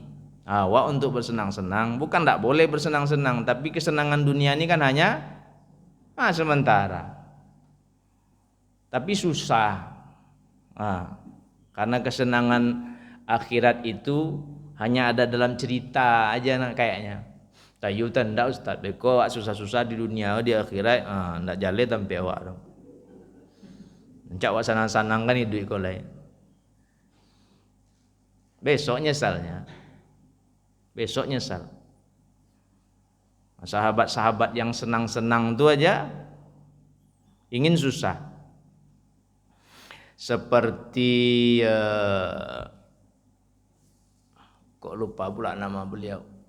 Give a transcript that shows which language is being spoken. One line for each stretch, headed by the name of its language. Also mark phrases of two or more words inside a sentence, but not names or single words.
Indonesian: Awak untuk bersenang-senang, bukan enggak boleh bersenang-senang, tapi kesenangan dunia ini kan hanya sementara. Tapi susah. Karena kesenangan akhirat itu hanya ada dalam cerita aja kayaknya.
Minangkabau: Tayutan ndak Ustaz, beko susah-susah di dunia, di akhirat ndak jale sampai awak dong. Encak wak sanang-sanang kan hidup kau lain.
Indonesian: Besok nyesalnya. Besok nyesal. Sahabat-sahabat yang senang-senang itu aja ingin susah. Seperti kok lupa pula nama beliau.